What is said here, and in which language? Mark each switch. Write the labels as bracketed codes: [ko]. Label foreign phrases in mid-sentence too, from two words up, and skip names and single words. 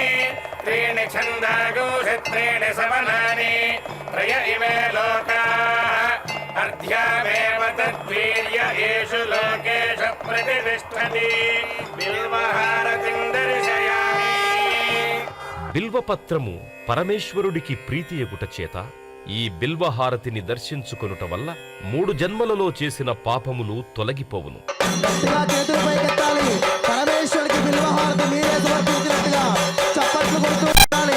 [sa] त्रीणि छन्दागोषि त्रीणि सवनानि त्रय इमे लोकाः अर्ध्यामेव तद्वीर्य येषु लोकेषु प्रतिष्ठति बिल्वहारतिं दर्शयामि. [te] బిల్వపత్రము పరమేశ్వరుడికి ప్రీతియగుట చేత ఈ బిల్వహారతిని దర్శించుకొనుట వల్ల 3 జన్మలలో చేసిన పాపములు తొలగిపోవును. గట్టిగా చేతులు పైకెత్తాలి. పరమేశ్వరుడికి బిల్వహారతి మీరే సమర్పించినట్టుగా చప్పట్లు కొడుతూ ఉండాలి.